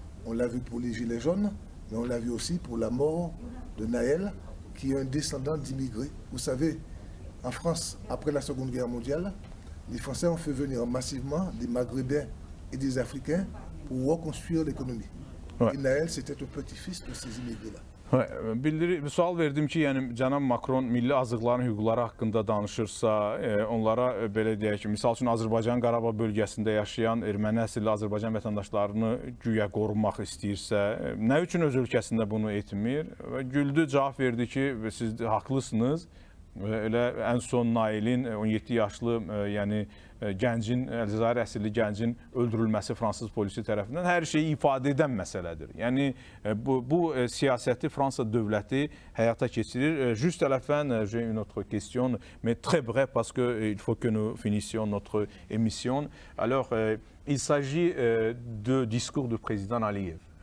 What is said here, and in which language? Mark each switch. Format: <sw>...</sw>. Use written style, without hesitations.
<fr>On l'a vu pour les Gilets jaunes, mais on l'a vu aussi pour la mort de Naël, qui est un descendant d'immigrés. Vous savez, En France, après la Seconde Guerre mondiale, les Français ont fait venir massivement des Maghrébins et des Africains pour reconstruire l'économie. Ouais. Et Naël, c'était un petit-fils de ces immigrés-là.</fr> <az>Sual verdim ki, yəni cənab Makron milli azıqların hüquqları haqqında danışırsa, onlara belə deyək ki, misal üçün Azərbaycan Qarabağ bölgəsində yaşayan erməni əsilli Azərbaycan vətəndaşlarını güya qorumaq istəyirsə, nə üçün öz ölkəsində bunu etmir? Və güldü, cavab verdi ki, siz haqlısınız. Elə ən son Nailin 17 yaşlı, yəni gəncin, Əlcəzair əsilli gəncin öldürülməsi Fransız polisi tərəfindən hər şeyi ifadə edən məsələdir. Yəni bu siyasəti Fransa dövləti həyata keçirir.</az> <fr>Juste à la fin, j'ai une autre question, mais très bref parce que il faut que nous finissions notre émission. Alors, il s'agit de discours du président Aliyev.</fr>